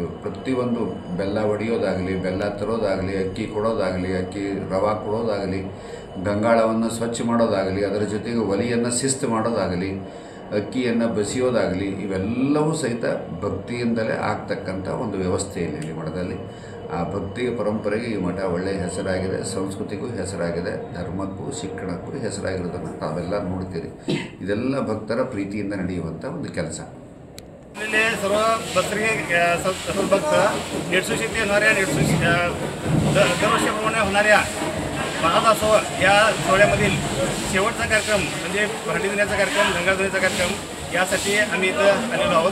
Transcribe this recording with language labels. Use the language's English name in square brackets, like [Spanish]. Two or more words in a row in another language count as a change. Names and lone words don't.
[Kannada] ಪ್ರತಿಯೊಂದು ಬೆಲ್ಲ ಒಡೆಯೋದಾಗಲಿ, ಬೆಲ್ಲ ತರೋದಾಗಲಿ, ಅಕ್ಕಿ ಕೊಡೋದಾಗಲಿ, ಅಕ್ಕಿ ರವೆ ಕೊಡೋದಾಗಲಿ, ಗಂಗಾಳವನ್ನು ಸ್ವಚ್ಛ ಮಾಡೋದಾಗಲಿ, ಅದರ ಜೊತೆಗೆ ಒಲೆಯನ್ನು ಶಿಸ್ತು ಮಾಡೋದಾಗಲಿ, ಅಕ್ಕಿಯನ್ನು ಬಸಿಯೋದಾಗಲಿ, ಇವೆಲ್ಲವೂ ಸಹಿತ ಭಕ್ತಿಯಿಂದಲೇ ಆಗ್ತಕ್ಕಂಥ ಒಂದು ವ್ಯವಸ್ಥೆ ಇಲ್ಲಿ ಮಠದಲ್ಲಿ. ಆ ಭಕ್ತಿಯ ಪರಂಪರೆಗೆ ಈ ಮಠ ಒಳ್ಳೆಯ ಹೆಸರಾಗಿದೆ, ಸಂಸ್ಕೃತಿಗೂ ಹೆಸರಾಗಿದೆ, ಧರ್ಮಕ್ಕೂ ಶಿಕ್ಷಣಕ್ಕೂ ಹೆಸರಾಗಿರೋದನ್ನು ತಾವೆಲ್ಲ ನೋಡ್ತೀರಿ. ಇದೆಲ್ಲ ಭಕ್ತರ ಪ್ರೀತಿಯಿಂದ ನಡೆಯುವಂಥ ಒಂದು ಕೆಲಸ. [Marathi] सर्व बसरी सर्व भक्त निडसोशी ते होणाऱ्या निडसोशी दरवर्षीप्रमाणे होणाऱ्या महादासोह या सोहळ्यामधील शेवटचा कार्यक्रम म्हणजे भांडी धुण्याचा कार्यक्रम, गंगा धुण्याचा कार्यक्रम यासाठी आम्ही इथं आलेलो आहोत.